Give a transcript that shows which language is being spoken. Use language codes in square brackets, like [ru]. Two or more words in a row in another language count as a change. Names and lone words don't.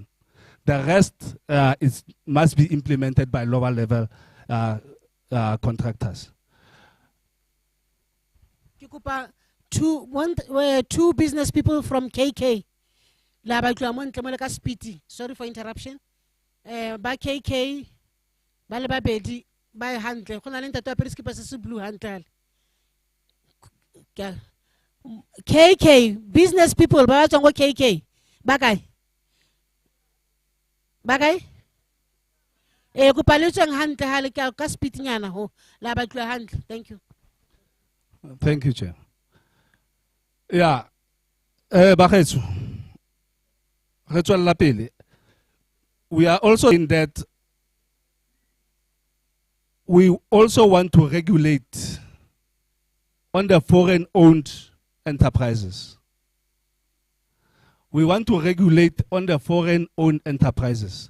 [en] The rest must be implemented by lower level contractors. Two business people from KK. Sorry for interruption. [tn] Ba KK, ba le babedi, ba handle. Go na le ntate wa periskipa se blue handle. KK, [en] business people, [tn] ba tswa go KK. Ba kae? Ba kae? Go paletsweng handle ha le ka speed nyana ho. La ba tlo handle. [en] Thank you. Thank you, Chair. Yeah. [tn] Bakhetsu. Re tswella pele. [en] We are also in that we also want to regulate on the foreign-owned enterprises. we want to regulate on the foreign-owned enterprises.